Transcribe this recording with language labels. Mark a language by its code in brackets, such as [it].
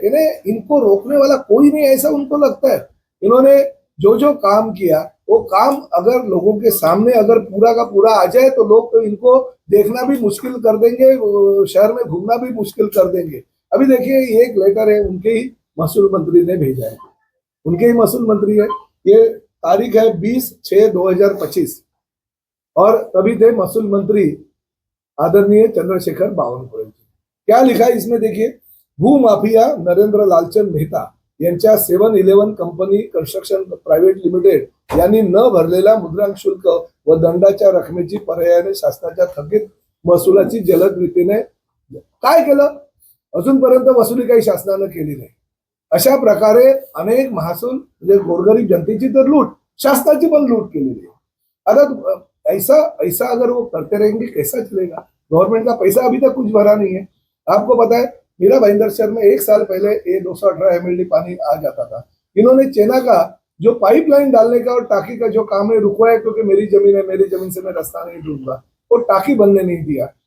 [hi] इन्हें इनको रोकने वाला कोई नहीं ऐसा उनको लगता है। इन्होंने जो जो काम किया वो काम अगर लोगों के सामने अगर पूरा का पूरा आ जाए तो लोग तो इनको देखना भी मुश्किल कर देंगे, शहर में घूमना भी मुश्किल कर देंगे। अभी देखिए एक लेटर है उनके ही महसूल मंत्री ने भेजा है, उनके ही महसूल मंत्री है। ये तारीख है 20/6/2025 और तभी थे महसूल मंत्री आदरणीय चंद्रशेखर बावनकुळे जी। क्या लिखा है इसमें देखिए, [mr] भूमाफिया नरेंद्र लालचंद मेहता यांच्या 7-11 कंपनी कन्स्ट्रक्शन प्रायव्हेट लिमिटेड यांनी न भरलेला मुद्रांक शुल्क व दंडाच्या रकमेची पर्यायाने शासनाच्या थकीत महसुलाची जलद रीतीने काय केलं, अजूनपर्यंत वसुली काही शासनानं केली नाही। अशा प्रकारे अनेक महसूल म्हणजे गोरगरीब जनतेची तर लूट, शासनाची पण लूट केलेली है। [hi] आता ऐसा ऐसा अगर वो करते रहेंगे कैसा चलेगा? गवर्नमेंट का पैसा अभी तक कुछ भरा नहीं है। आपको पता है मीरा भाईंदर शहर में 1 साल पहले ये 218 MLD पानी आ जाता था। इन्होंने चेना का जो पाइपलाइन डालने का और टाकी का जो काम है रुकवाया, क्योंकि मेरी जमीन है, मेरी जमीन से मैं रास्ता नहीं ढूंढूंगा, वो टाकी बनने नहीं दिया।